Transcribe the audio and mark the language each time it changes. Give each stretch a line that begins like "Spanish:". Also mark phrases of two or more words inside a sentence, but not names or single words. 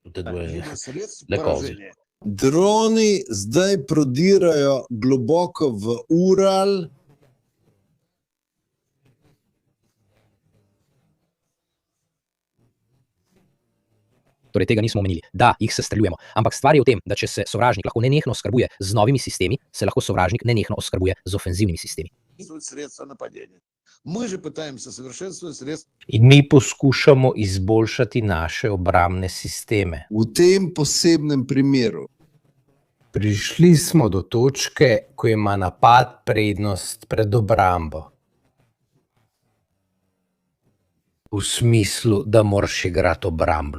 Slovenian: Droni zdaj prodirajo globoko v Ural. torej tega nismo omenili, da jih sestreljujemo. Ampak stvar je v tem, da če se sovražnik lahko nenehno oskrbuje z novimi sistemi, se lahko sovražnik nenehno oskrbuje z ofenzivnimi sistemi.
Russian: Средства нападения. Мы же пытаемся совершенствовать средства.
Slovenian: In mi poskušamo izboljšati naše obrambne sisteme. V tem posebnem primeru Prišli smo do točke, ko ima napad prednost pred obrambo. V smislu, da moraš igrati obrambno.